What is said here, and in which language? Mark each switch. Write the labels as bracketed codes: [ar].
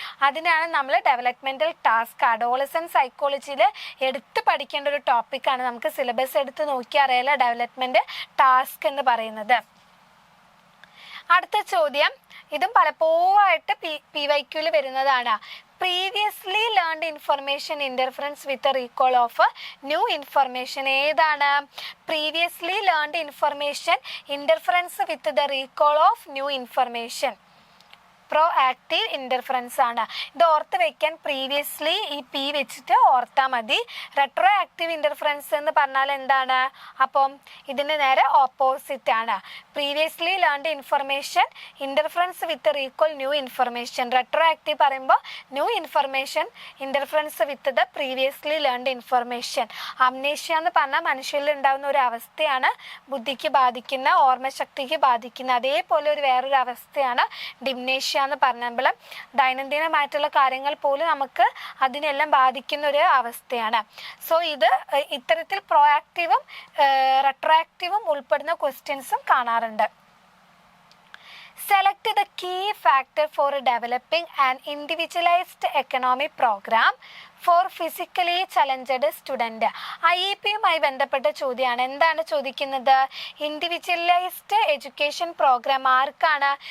[ml] അതിനാണ് നമ്മൾ developmental task. Adolescent സൈക്കോളജിയിൽ എടുത്ത് പഠിക്കേണ്ട ഒരു ടോപ്പിക്കാണ്. നമുക്ക് സിലബസ് എടുത്ത് നോക്കി അറിയാലോ ഡെവലപ്മെന്റ് ടാസ്ക് എന്ന് പറയുന്നത്. അടുത്ത ചോദ്യം, ഇതും പലപ്പോഴായിട്ട് PYQ വരുന്നതാണ്. [en] previously learned information interference with the recall of new information. [ml] ഏതാണ്? [en] previously learned information interference with the recall of new information. [ml] Proactive interference ആണ്. ഇത് ഓർത്ത് വയ്ക്കാൻ പ്രീവിയസ്ലി ഈ പി വെച്ചിട്ട് ഓർത്താൽ മതി. റെട്രോ ആക്റ്റീവ് ഇൻ്റർഫറൻസ് എന്ന് പറഞ്ഞാൽ എന്താണ്? അപ്പം ഇതിന് നേരെ ഓപ്പോസിറ്റ് ആണ്. [en] Previously learned information interference with recall new information. Retroactive [ml] പറയുമ്പോൾ [en] New information interference with the previously learned information. [ml] Amnesia എന്ന് പറഞ്ഞാൽ മനുഷ്യരിൽ ഉണ്ടാകുന്ന ഒരു അവസ്ഥയാണ്, ബുദ്ധിക്ക് ബാധിക്കുന്ന, ഓർമ്മശക്തിക്ക് ബാധിക്കുന്ന. അതേപോലെ ഒരു വേറൊരു അവസ്ഥയാണ് ഡിംനേഷ്യ എന്ന് പറഞ്ഞപ്പോൾ ദൈനംദിനമായിട്ടുള്ള കാര്യങ്ങൾ പോലും നമുക്ക് അതിനെല്ലാം ബാധിക്കുന്ന ഒരു അവസ്ഥയാണ്. സോ ഇത് ഇത്തരത്തിൽ പ്രോആക്റ്റീവും റെട്രോആക്റ്റീവും ഉൾപ്പെടുന്ന ക്വസ്റ്റ്യൻസും കാണാറുണ്ട്. [en] Select the key factor for developing an individualized economic program for physically challenged student. [ml] IEP-യുമായി ബന്ധപ്പെട്ട ചോദ്യമാണ്. എന്താണ് ചോദിക്കുന്നത്? ഇൻഡിവിജ്വലൈസ്ഡ് എഡ്യൂക്കേഷൻ പ്രോഗ്രാം ആർക്കാണ്?